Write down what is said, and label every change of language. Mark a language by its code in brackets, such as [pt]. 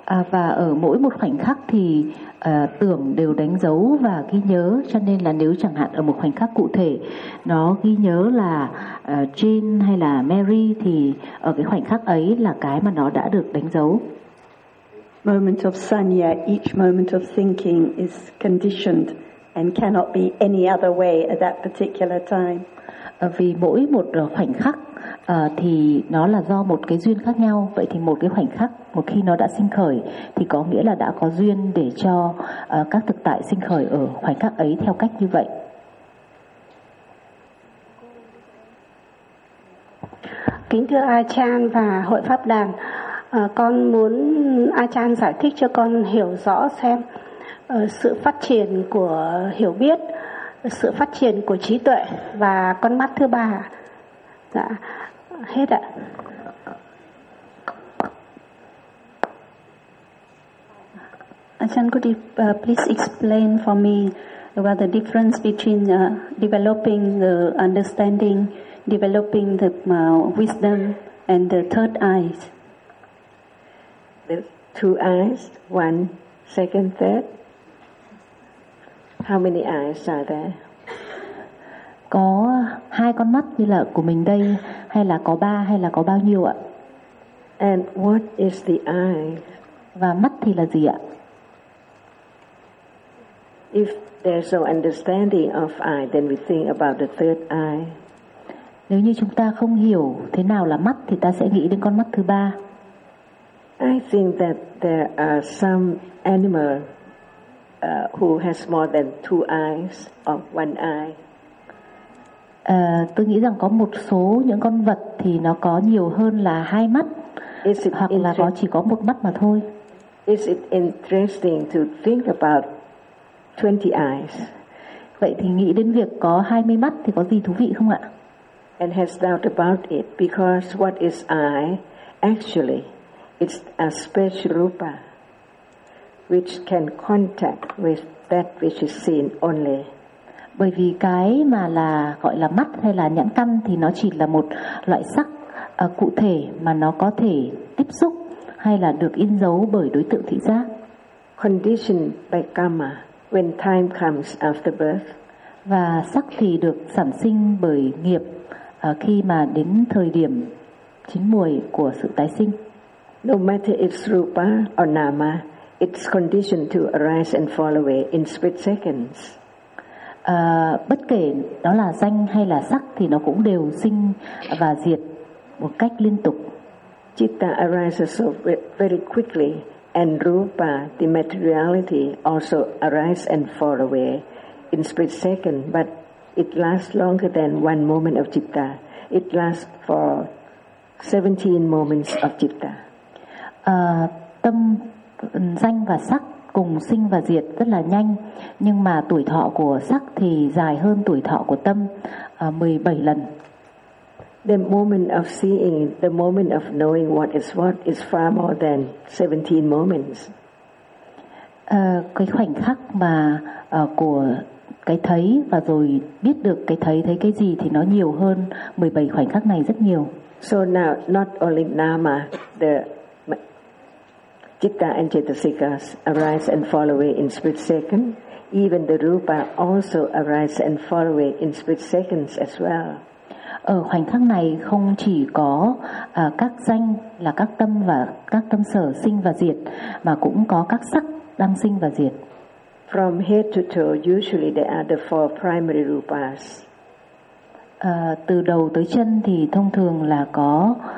[vi] Và ở mỗi một khoảnh khắc thì tưởng đều đánh dấu và ghi nhớ, cho nên là nếu chẳng hạn ở một khoảnh khắc cụ thể nó ghi nhớ là Jane hay là Mary, thì ở cái khoảnh khắc ấy là cái mà nó đã được đánh dấu. [en] Moment of sanya, each moment of thinking is conditioned and cannot be any other way at that particular time. [vi] Vì mỗi một khoảnh khắc thì nó là do một cái duyên khác nhau, vậy thì một cái khoảnh khắc một khi nó đã sinh khởi thì có nghĩa là đã có duyên để cho các thực tại sinh khởi ở khoảnh khắc ấy theo cách như vậy. Kính thưa Achan và Hội Pháp Đàn, con muốn A Chan giải thích cho con hiểu rõ xem sự phát triển của hiểu biết, sự phát triển của trí tuệ và con mắt thứ ba. Dạ, hết ạ. [en] A Chan, could you please explain for me about the difference between developing the understanding, developing the wisdom and the third eyes? The two eyes, one, second, third. How many eyes are there? [vi] Có hai con mắt như là của mình đây, hay là có ba, hay là có bao nhiêu ạ? [en] And what is the eye? [vi] Và mắt thì là gì ạ? [en] If there's no understanding of eye, then we think about the third eye. [vi] Nếu như chúng ta không hiểu thế nào là mắt thì ta sẽ nghĩ đến con mắt thứ ba. [en] I think that there are some animal who has more than two eyes or one eye. [vi] Tôi nghĩ rằng có một số những con vật thì nó có nhiều hơn là hai mắt, hoặc là có chỉ có một mắt mà thôi. [en] Is it interesting to think about 20 eyes? [vi] Vậy thì nghĩ đến việc có 20 mắt thì có gì thú vị không ạ? [en] And has doubt about it because what is eye actually? It's a special rupa which can contact with that which is seen only. [vi] Bởi vì cái mà là gọi là mắt hay là nhãn căn thì nó chỉ là một loại sắc cụ thể mà nó có thể tiếp xúc hay là được in dấu bởi đối tượng thị giác. [en] Conditioned by karma when time comes after birth. [vi] Và sắc thì được sản sinh bởi nghiệp khi mà đến thời điểm chín muồi của sự tái sinh. [en] No matter it's rupa or nama, it's conditioned to arise and fall away in split seconds. [vi] Bất kể đó là danh hay là sắc thì nó cũng đều sinh và diệt một cách liên tục. [en] Chitta arises so very quickly, and rupa, the materiality, also arise and fall away in split second, but it lasts longer than one moment of chitta. It lasts for 17 moments of chitta. [vi] Tâm danh và sắc cùng sinh và diệt rất là nhanh, nhưng mà tuổi thọ của sắc thì dài hơn tuổi thọ của tâm 17 lần. [en] The moment of seeing, the moment of knowing what is far more than 17 moments. [vi] Cái khoảnh khắc mà của cái thấy và rồi biết được cái thấy cái gì thì nó nhiều hơn 17 khoảnh khắc này rất nhiều. [en] So now, not only nama, the citta and cetasikas arise and fall away in split second, even the rupa also arise and fall away in split seconds as well. [vi] Ở khoảnh khắc này không chỉ có các danh là các tâm và các tâm sở sinh và diệt, mà cũng có các sắc đang sinh và diệt. [en] From head to toe, usually there are the four primary rupas. [vi] Từ đầu tới chân thì thông thường là có